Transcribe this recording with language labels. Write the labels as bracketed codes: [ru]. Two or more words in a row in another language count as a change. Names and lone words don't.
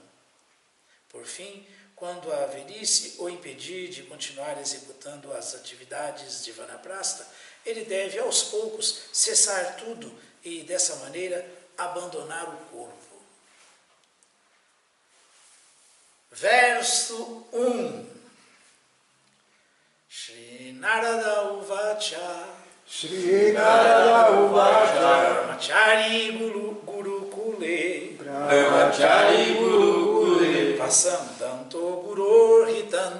[pt] Por fim, quando a velhice o impedir de continuar executando as atividades de vanaprastha, ele deve aos poucos cessar tudo e, dessa maneira, abandonar o corpo. Verso 1. [sa] श्री नारद उवाच श्री नारद उवाच ब्रह्मचारी गुरुकुले ब्रह्मचारी गुरुकुले वसन्तान्तो गुरोर्हितन्